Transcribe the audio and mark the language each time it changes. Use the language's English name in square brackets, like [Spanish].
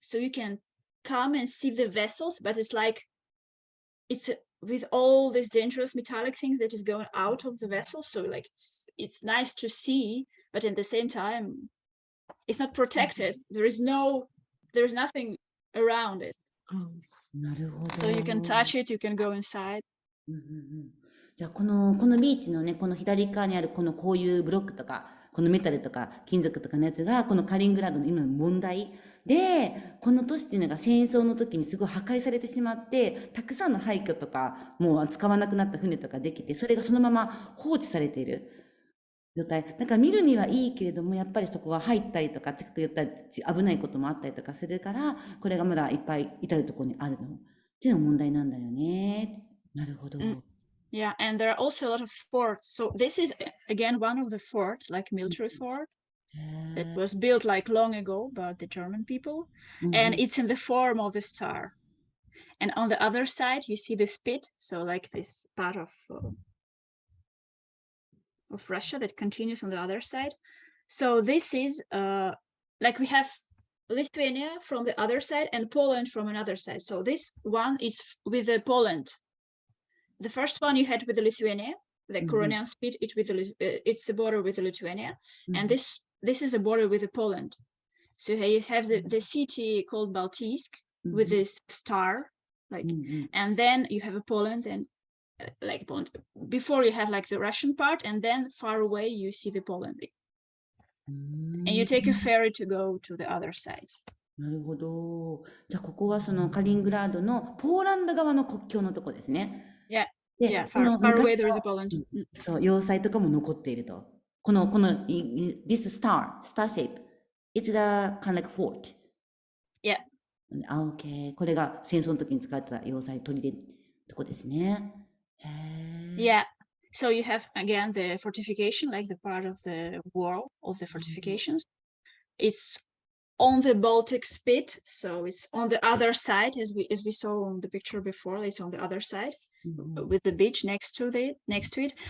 [English] So you can come and see the vessels, but it's like with all these dangerous metallic things that is going out of the vessel. So like it's nice to see, but at the same time, it's not protected. There's nothing around it. [Japanese] なるほど。 [English] So you can touch it, you can go inside. [Japanese] じゃあこのビーチのね、この左側にあるこういうブロックとか、このメタルとか金属とかのやつが、このカリングラードの今の問題で、この都市っていうのが戦争の時にすごい破壊されてしまって、たくさんの廃墟とか、もう使わなくなった船とかできて、それがそのまま放置されている状態。だから見るにはいいけれども、やっぱりそこが入ったりとか、近く寄ったり危ないこともあったりとかするから、これがまだいっぱい至るところにあるのっていうのが問題なんだよね。なるほど。 [English] Yeah, and there are also a lot of forts. So this is again one of the forts, like military fort, that was built like long ago by the German people, and it's in the form of a star. And on the other side, you see the spit, so like this part of Russia that continues on the other side. So this is like we have Lithuania from the other side and Poland from another side. So this one is with the Poland. The first one you had with the Lithuania, the Koronian spit. It's a border with the Lithuania, and this is a border with the Poland. So you have the city called Baltisk with this star, like, and then you have a Poland, and like Poland. Before you have like the Russian part, and then far away you see the Poland, and you take a ferry to go to the other side. [Japanese] なるほど。じゃあここはそのカリングラードのポーランド側の国境のとこですね。 [English] Yeah, [Japanese] で、 [English] yeah, [Japanese] この [English] far away there is [Japanese] の [English] a Poland. [Japanese] そう要塞とかも残っていると。この [English] this star shape, it's the kind of like fort. Yeah. Okay. [Japanese] これが戦争の時に使ってた要塞砦とこですね。 [English] Yeah. So you have again the fortification, like the part of the wall of the fortifications. It's on the Baltic Spit, so it's on the other side, as we saw on the picture before. It's on the other side, with the beach next to it.